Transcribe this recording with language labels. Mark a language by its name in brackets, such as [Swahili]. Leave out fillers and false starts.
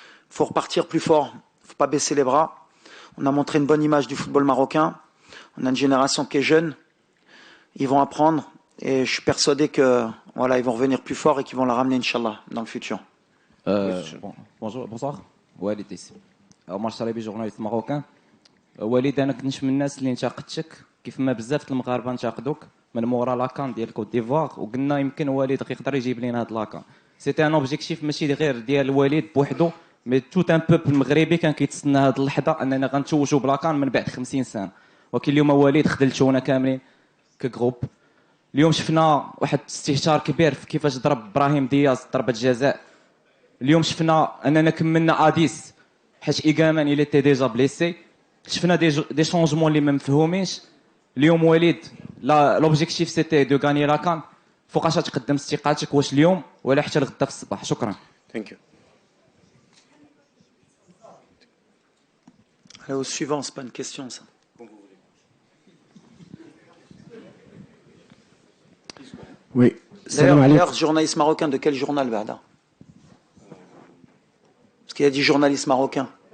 [French] Il faut repartir plus fort. Il ne faut pas baisser les bras. On a montré une bonne image du football marocain. On a une génération qui est jeune. Ils vont apprendre. Et je suis persuadé que voilà, ils vont revenir plus fort et qu'ils vont la ramener, Inch'Allah, dans le futur. Bonsoir. Walid ici. [Arabic] عمر شريبي جورناليست ماروكان. وليد انا كنت من الناس اللي انتقدتك كيف ما بزاف المغاربه انتقدوك من مورا لاكان ديال كوت ديفوار وقلنا يمكن وليد يقدر يجيب لنا هذا لاكان. سيتي ان اوبجيكتيف ماشي غير ديال وليد بوحدو مي توت ان بوبل مغربي كان كيتسنى هذه اللحظه اننا غنتوجوا بلاكان من بعد 50 سنه. ولكن اليوم وليد خذلتونا كاملين كجروب. اليوم شفنا واحد استهتار كبير في كيفاش ضرب ابراهيم دياز ضربه جزاء. اليوم شفنا اننا كملنا اديس حيت ايغامان الى تي ديجا بليسي. شفنا دي شونجمون اللي ما مفهومينش. اليوم وليد لوبجيكتيف سيتي دو غاني لاكان. فوقاش تقدم استقالتك واش اليوم ولا حتى الغدا في الصباح؟ شكرا. [English] Thank you. [French] Allez, au suivant, c'est pas une question ça. Oui. D'ailleurs, journaliste marocain, de quel journal, Bada? Parce qu'il a dit journaliste marocain.